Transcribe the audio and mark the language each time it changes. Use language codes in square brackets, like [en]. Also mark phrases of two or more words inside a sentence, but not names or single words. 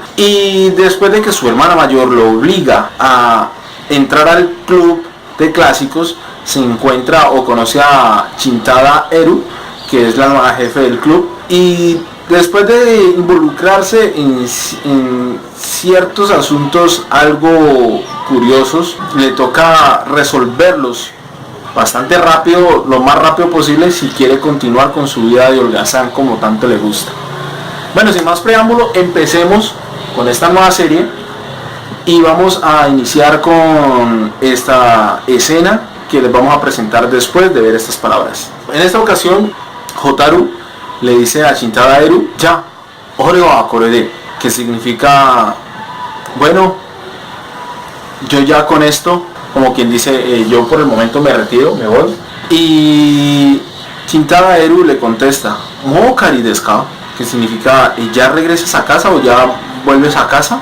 [es] Y después de que su hermana mayor lo obliga a entrar al club de clásicos, se encuentra o conoce a Shintaro Eru, que es la nueva jefe del club, y después de involucrarse en ciertos asuntos algo curiosos, le toca resolverlos bastante rápido, lo más rápido posible, si quiere continuar con su vida de holgazán como tanto le gusta. Bueno, sin más preámbulo, empecemos con esta nueva serie y vamos a iniciar con esta escena que les vamos a presentar después de ver estas palabras. En esta ocasión, Hotaru le dice a Shintaro Eru, ya, [ja] 俺はこれで, [es] que significa, bueno, yo ya con esto, como quien dice, yo por el momento me retiro, me voy. Y Shintaro Eru le contesta, [ja] もう帰りですか? [es] Que significa, ¿ya regresas a casa o ya vuelves a casa?